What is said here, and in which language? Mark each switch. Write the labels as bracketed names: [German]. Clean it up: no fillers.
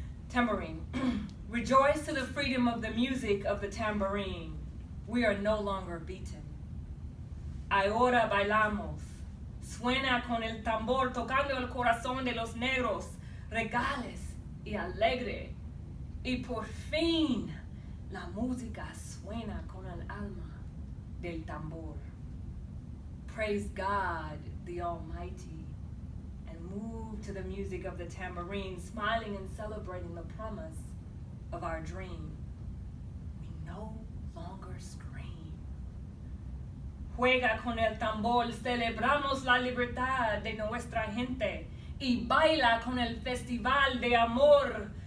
[English] Tambourine. Rejoice to the freedom of the music of the tambourine. We are no longer beaten. [Spanish] Ahora bailamos. Suena con el tambor tocando el corazón de los negros, regales y alegre. Y por fin la música suena con el alma del tambor. [English] Praise God the Almighty and move to the music of the tambourine, smiling and celebrating the promise of our dream. We no longer scream. [Spanish] Juega con el tambor, celebramos la libertad de nuestra gente y baila con el festival de amor.